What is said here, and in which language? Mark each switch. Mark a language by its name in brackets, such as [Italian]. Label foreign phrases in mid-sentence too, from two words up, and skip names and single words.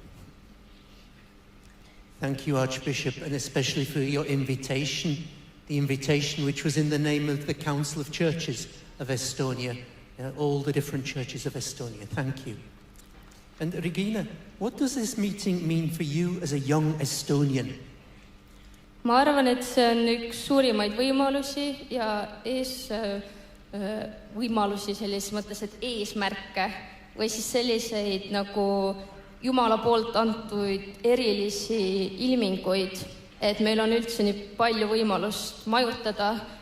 [English] Thank you, Archbishop, and especially for your invitation, the invitation which was in the name of the Council of Churches of Estonia, all the different churches of Estonia. Thank you. And Regina, what does this meeting mean for you as a young Estonian? [Estonian] Ma arvan, et see on üks suurimaid võimalusi ja võimalusi selles mõttes, et eesmärke või siis selliseid nagu Jumala poolt antuid erilisi ilminguid, et meil on üldse nii palju võimalust majutada,